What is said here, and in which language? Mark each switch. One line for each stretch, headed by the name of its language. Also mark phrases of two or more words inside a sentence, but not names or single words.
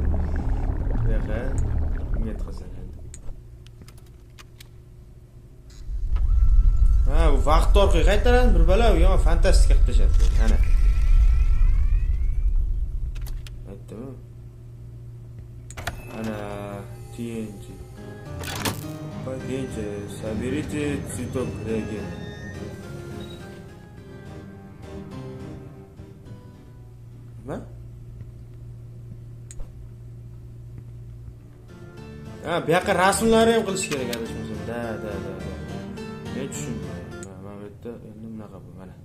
Uzbek: Yo'q, bunga tiqasan endi. Bu vaqt orqali qaytaradi bir bala, yo fantastika qilib tashladi. Ana. Aytdimi? Ana TNT.
Russian: Пойдите, соберите цветок реген.
Uzbek: Nima? Bu yoqqa rasmlarni ham qilish kerak adashmasam. Da. Men tushundim. Mana bu yerda endi bunaqa bu mana.